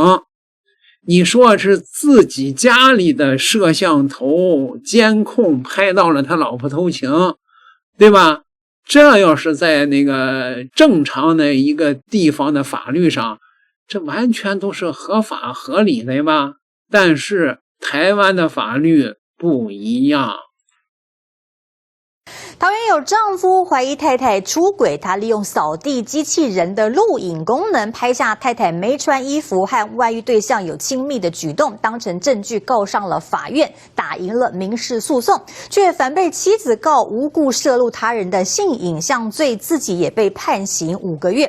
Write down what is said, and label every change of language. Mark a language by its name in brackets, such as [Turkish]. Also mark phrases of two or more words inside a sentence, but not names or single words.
[Chinese] 你說是自己家裡的攝像頭監控拍到了他老婆偷情，對吧？這要是在那個正常的一個地方的法律上，這完全都是合法合理的吧？但是台灣的法律不一樣。桃園有丈夫懷疑太太出軌，他利用掃地機器人的錄影功能拍下太太沒穿衣服和外遇對象有親密的舉動，當成證據告上了法院，打贏了民事訴訟，卻反被妻子告無故攝錄他人的性影像罪，自己也被判刑5個月。